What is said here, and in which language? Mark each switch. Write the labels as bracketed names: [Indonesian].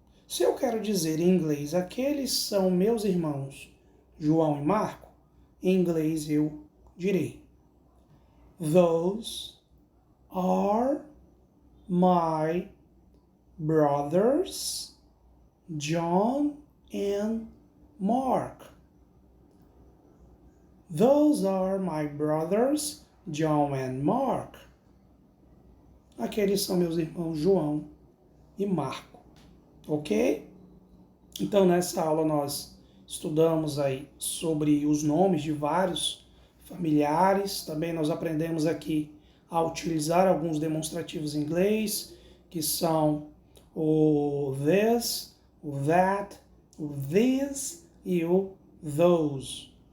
[Portuguese] Se eu quero dizer em inglês, aqueles são meus irmãos João e Marco, em inglês eu direi [English] those are my brothers John and Mark. Those are my brothers John and Mark. [Portuguese] Aqueles são meus irmãos João e Marco. Ok? Então, nessa aula nós estudamos aí sobre os nomes de vários familiares. Também nós aprendemos aqui a utilizar alguns demonstrativos em inglês, que são o this, o that, o this e o those.